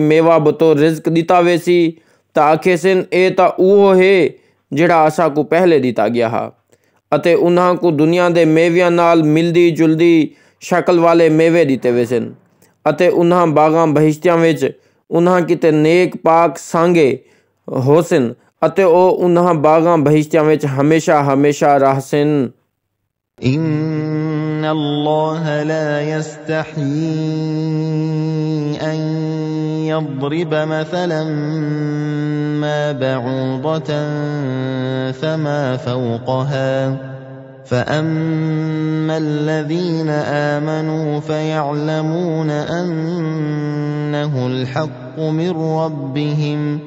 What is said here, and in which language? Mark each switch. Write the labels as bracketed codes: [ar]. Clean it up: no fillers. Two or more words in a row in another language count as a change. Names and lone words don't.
[pa] ਮੇਵਾ ਬਤੌਰ ਰਿਜ਼ਕ ਦਿੱਤਾ ਵੇ ਸੀ ਤਾਂ ਆਖੇ ਸਨ ਇਹ ਤਾਂ ਉਹ ਹੈ ਜਿਹੜਾ ਅਸਾਂ ਕੋ ਪਹਿਲੇ ਦਿੱਤਾ ਗਿਆ ਹੈ ਅਤੇ ਉਹਨਾਂ ਕੋ ਦੁਨੀਆ ਦੇ ਮੇਵਿਆਂ ਨਾਲ ਮਿਲਦੀ ਜੁਲਦੀ ਸ਼ਕਲ ਵਾਲੇ ਮੇਵੇ ਦਿੱਤੇ ਵੇ ਸਨ ਅਤੇ ਉਹਨਾਂ ਬਾਗਾਂ ਬਹਿਸ਼ਤਿਆਂ ਵਿੱਚ ਉਹਨਾਂ ਕਿਤੇ ਨੇਕ ਪਾਕ ਸਾਂਗੇ ਹੋ ਸਨ ਅਤੇ ਉਹ ਉਹਨਾਂ ਬਾਗਾਂ ਬਹਿਸ਼ਤਿਆਂ ਵਿੱਚ ਹਮੇਸ਼ਾ ਹਮੇਸ਼ਾ ਰਹਿਸਨ। [ar] إن الله لا يستحيي أن يضرب مثلا ما بعوضة فما فوقها فأما الذين آمنوا فيعلمون أنه الحق من ربهم